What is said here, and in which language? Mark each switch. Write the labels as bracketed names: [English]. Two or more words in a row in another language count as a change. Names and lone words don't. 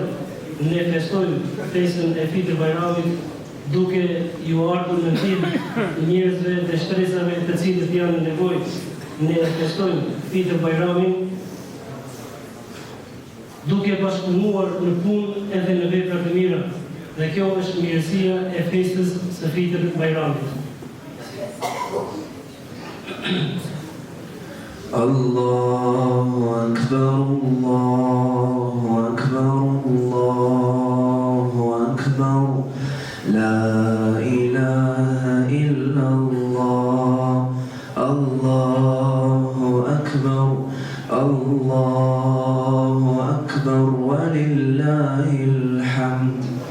[Albanian] Ne festojmë festën e Fitr Bajramit duke ju ardhur në ndihmë njerëzve dhe shtresave të cilët janë në nevojë. Ne festojmë Fitr Bajramin duke bashkëpunuar në punë edhe në vepra të mira. Dhe kjo është mirësia e festës së Fitr Bajramit. [Arabic] الله أكبر، الله أكبر، الله أكبر، لا إله إلا الله، الله أكبر، الله أكبر، ولله الحمد.